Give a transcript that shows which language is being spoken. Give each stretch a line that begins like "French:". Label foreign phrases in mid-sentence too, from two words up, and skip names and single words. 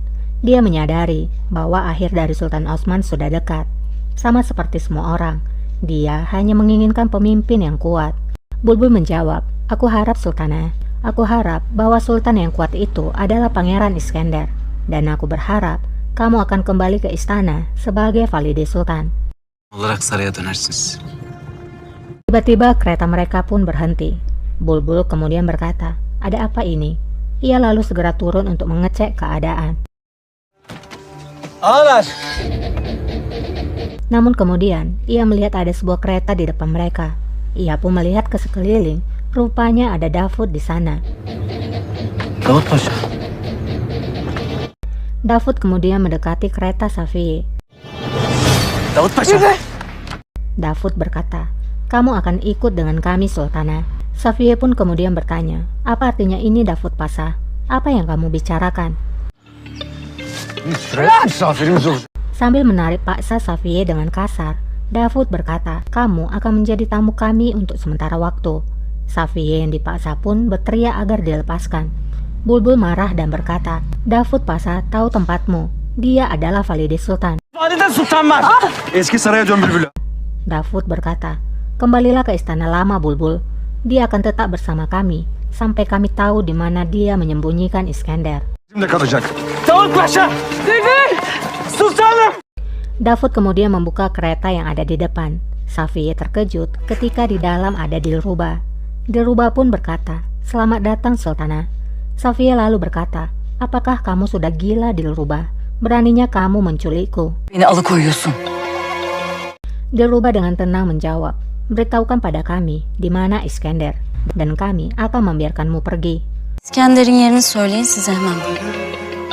Indonesian: Dia menyadari bahwa akhir dari Sultan Osman sudah dekat. Sama seperti semua orang, dia hanya menginginkan pemimpin yang kuat. Bulbul menjawab, aku harap Sultana, aku harap bahwa Sultan yang kuat itu adalah Pangeran Iskandar. Dan aku berharap kamu akan kembali ke istana sebagai Valide Sultan.
Turkish: Olarak saraya dönersiniz.
Indonesian: Tiba-tiba kereta mereka pun berhenti. Bulbul kemudian berkata, ada apa ini? Ia lalu segera turun untuk mengecek keadaan.
Turkish: Ağalar.
Indonesian: Namun kemudian, ia melihat ada sebuah kereta di depan mereka. Ia pun melihat ke sekeliling, rupanya ada Davud di sana.
Turkish: Davut Paşa.
Indonesian: Davud kemudian mendekati kereta Safiye.
Turkish: Davut Paşa.
Indonesian: Davud berkata, kamu akan ikut dengan kami Sultana. Safiye pun kemudian bertanya, apa artinya ini Davud Pasha? Apa yang kamu bicarakan?
Turkish: Misafirimiz olacak.
Indonesian: Sambil menarik paksa Safiye dengan kasar, Davud berkata, kamu akan menjadi tamu kami untuk sementara waktu. Safiye yang dipaksa pun berteriak agar dilepaskan. Bulbul marah dan berkata, Davud Pasha tahu tempatmu. Dia adalah Valide Sultan.
Turkish: Valide Sultan var. Eski saraya dön bülbülü.
Indonesian: Davud berkata, kembalilah ke istana lama Bulbul. Dia akan tetap bersama kami sampai kami tahu di mana dia menyembunyikan Iskandar.
Turkish: Şimdi kalacak. Davut Paşa. Sultanım.
Indonesian: Davud kemudian membuka kereta yang ada di depan. Safiye terkejut ketika di dalam ada Dilruba. Dilruba pun berkata, selamat datang Sultana. Safiye lalu berkata, apakah kamu sudah gila Dilruba? Beraninya kamu menculikku.
Turkish: Beni alıkoyuyorsun.
Indonesian: Dilruba dengan tenang menjawab, beritahukan pada kami di mana Iskandar, dan kami akan membiarkanmu pergi.
Turkish: İskender'in yerini söyleyin, size hemen buyurun.